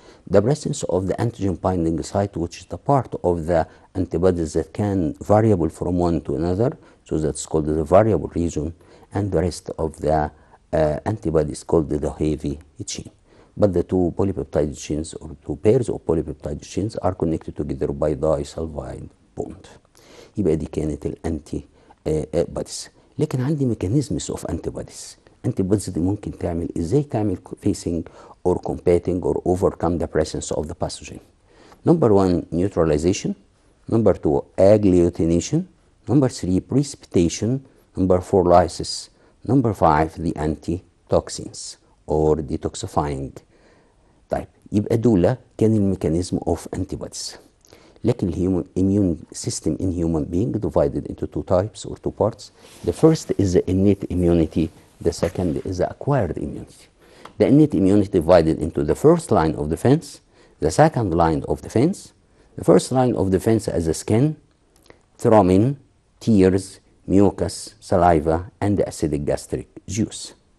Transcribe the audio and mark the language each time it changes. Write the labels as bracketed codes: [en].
[en] The presence of the antigen binding site, which is the part of the antibodies that can variable from one to another, so that's called the variable region, and the rest of the antibodies called the heavy chain. But the two polypeptide chains or two pairs of polypeptide chains are connected together by disulfide bond. [ar] يبقى دي كانت الانتي بوديز. لكن عندي [en] Mechanisms of antibodies. [ar] انتي بوديز دي ممكن تعمل ازاي؟ تعمل [en] facing or combating or overcome the presence of the pathogen. Number 1 neutralization, number 2 agglutination, number 3 precipitation, number 4 lysis, number 5 the antitoxins or detoxifying. [ar] طيب يبقى دول كان [en] الميكانيزم of antibodies. [ar] لكن الهيومن [en] immune system in human being divided into two types or two parts. The first is the innate immunity. The second is the acquired immunity. The innate immunity divided into the first line of defense, the second line of defense. The first line of defense is the skin, thrombin, tears, mucus, saliva, and the acidic gastric juice.